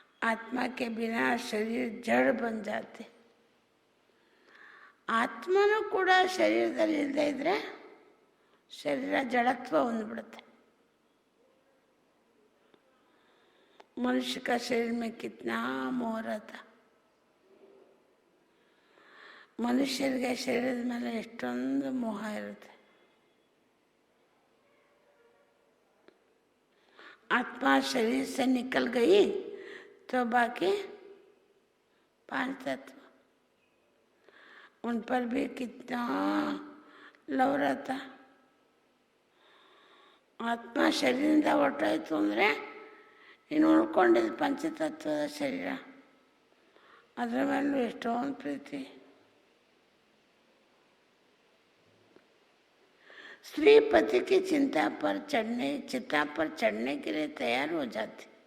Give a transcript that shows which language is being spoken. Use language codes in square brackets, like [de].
[hi] आत्मा के बिना शरीर जड़ बन जाते. [kn] ಆತ್ಮನೂ ಕೂಡ ಶರೀರದಲ್ಲಿ ಇಲ್ಲದೆ ಇದ್ದರೆ ಶರೀರ ಜಡತ್ವ ಹೊಂದ್ಬಿಡುತ್ತೆ. [hi] मनुष्य का शरीर में कितना मोह रहता, [kn] ಮನುಷ್ಯರಿಗೆ ಶರೀರದ ಮೇಲೆ ಎಷ್ಟೊಂದು ಮೋಹ ಇರುತ್ತೆ. [hi] आत्मा शरीर से निकल गई तो बाकी 5 तत्व उन पर भी कितना लव रहता. [kn] ಆತ್ಮ ಶರೀರದಿಂದ ಹೊರಟೋಯ್ತು ಅಂದರೆ ಇನ್ನು ಉಳ್ಕೊಂಡಿದ್ದು ಪಂಚತತ್ವದ ಶರೀರ, ಅದರ ಮೇಲೂ ಎಷ್ಟೊಂದು ಪ್ರೀತಿ. [hi] स्त्री पति की चिंता पर चिता पर चढ़ने के लिए तैयार हो जाती.